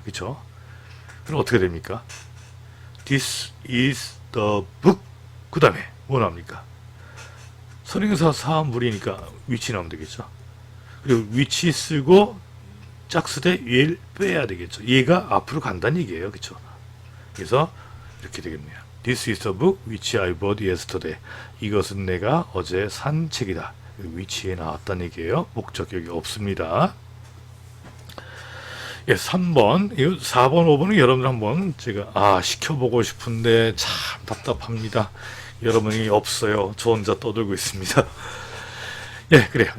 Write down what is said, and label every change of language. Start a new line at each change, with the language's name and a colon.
Korean: 그렇죠? 그럼 어떻게 됩니까?
English: This is the book.
Korean: 그 다음에 뭐 나옵니까? 선행사 사물이니까 위치 나오면 되겠죠. 그리고 위치 쓰고 짝쓰되 얘를 빼야 되겠죠. 얘가 앞으로 간다는 얘기예요. 그렇죠? 그래서 이렇게 되겠네요.
English: This is the book which I bought yesterday.
Korean: 이것은 내가 어제 산 책이다. 위치에 나왔다는 얘기예요. 목적격이 없습니다. 예, 3번, 4번, 5번은 여러분들 한번 제가 시켜보고 싶은데 참 답답합니다. 여러분이 없어요. 저 혼자 떠들고 있습니다. 예, 그래요.